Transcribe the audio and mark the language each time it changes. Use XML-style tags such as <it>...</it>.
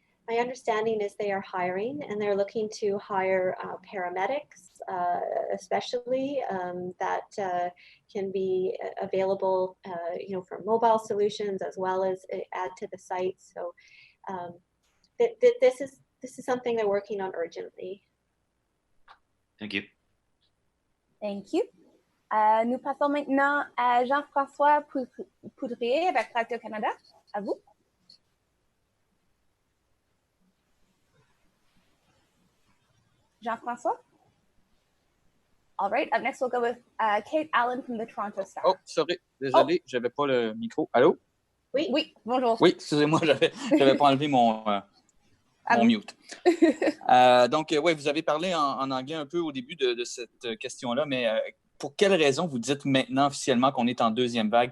<en>My understanding is they are hiring and they're looking to hire paramedics, especially that can be available, for mobile solutions as well as add to the site. So this is something they're working on urgently. Thank you. Thank you.</en> <fr>Nous passons maintenant à Jean-François Poudrier avec Radio-Canada. À vous. Jean-François?</fr> <en>All right, up next we'll go with Kate Allen from the Toronto Star. Oh, sorry,</en> <fr>désolé, j'avais pas le micro. Allô? Oui, bonjour. Oui, excusez-moi, j'avais pas enlevé mon mute. Donc, oui, vous avez parlé en anglais un peu au début de cette question-là, mais pour quelle raison vous dites maintenant officiellement qu'on est en deuxième vague?</fr>